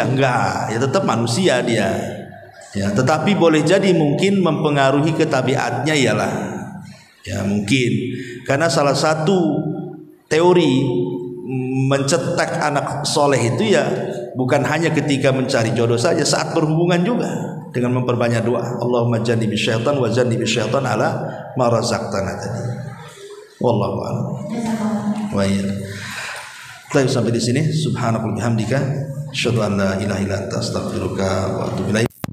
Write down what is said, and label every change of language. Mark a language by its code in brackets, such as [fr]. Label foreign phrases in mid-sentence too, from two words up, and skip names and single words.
[id] Enggak, ya tetap manusia dia. Ya, tetapi boleh jadi mungkin mempengaruhi ke tabiatnya ialah, ya mungkin karena salah satu teori mencetak anak soleh itu ya bukan hanya ketika mencari jodoh saja, saat berhubungan juga dengan memperbanyak doa. [ar] اللهم جنبني الشيطان وجنب الشيطان على ما رزقتنا tadi. والله أعلم. وإيا. [id] Baik, sampai di sini. [ar] سبحانك اللهم وبحمدك أشهد أن لا إله إلا أنت أستغفرك وأتوب إليك.